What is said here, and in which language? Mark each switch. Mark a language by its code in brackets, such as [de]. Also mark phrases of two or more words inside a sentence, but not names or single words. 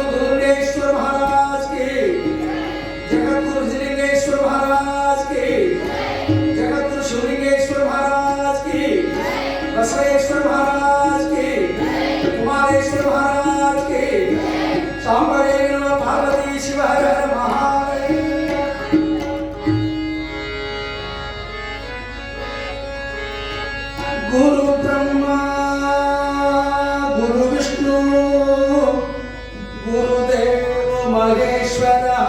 [hi] ದುರ್ಗೇಶ್ವರ ಮಹಾರಾಜ್ की जगद्गुरु जिलिंगेश्वर महाराज की जगद्गुरु शिवलिंगेश्वर महाराज की बसवेश्वर महाराज की कुमारेश्वर महाराज की सांबरे नमः पार्वती शिव हर हर महादेव [sa] गुरु ब्रह्मा गुरु विष्णु गुरुदेव महेश्वर